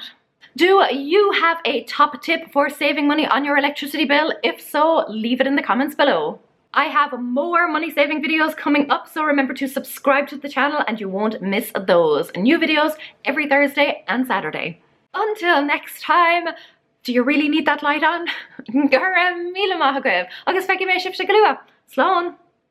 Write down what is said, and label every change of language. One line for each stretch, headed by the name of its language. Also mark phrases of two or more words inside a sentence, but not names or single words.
English: Do you have a top tip for saving money on your electricity bill? If so, leave it in the comments below. I have more money saving videos coming up, so remember to subscribe to the channel and you won't miss those. New videos every Thursday and Saturday. Until next time, do you really need that light on?
Irish: Gur míle maith agaibh, agus feicim mé sibse go luath. Slán!